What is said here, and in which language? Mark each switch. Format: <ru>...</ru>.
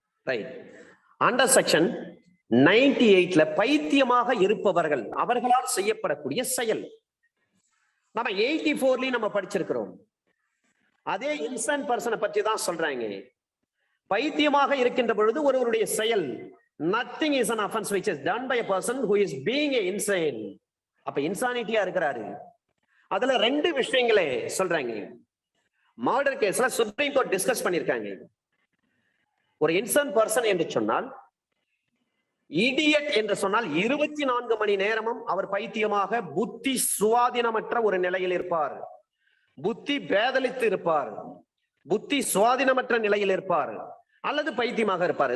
<ta>Right. Under section 98ல பைத்தியமாக இருப்பவர்கள் அவர்களால் செய்யப்படக்கூடிய செயல் நம்ம 84லயும் நம்ம படிச்சிருக்கிறோம். அதே இன்சன் பர்சனை பற்றி தான் சொல்றாங்க. பைத்தியமாக இருக்கின்ற பொழுது ஒருவருடைய செயல்</ta> <en>nothing is an offense which is done by a person who is being insane.</en> <ta>அப்ப இன்சானிட்டியா இருக்கிறாரு. அதுல ரெண்டு விஷயங்களே சொல்றாங்க. மர்டர் கேஸ்ல சுப்ரீம் கோர்ட் டிஸ்கஸ் பண்ணிருக்காங்க. ஒரு இன்சன் பர்சன் என்று சொன்னால், இடியட் என்று சொன்னால் 24 மணி நேரமும் அவர் பைத்தியமாக புத்தி சுவாதீனமற்ற ஒரு நிலையில் இருப்பார், புத்தி பேதலித்து இருப்பார், புத்தி சுவாதீனமற்ற நிலையில் இருப்பார், அல்லது பைத்தியமாக இருப்பார்.</ta>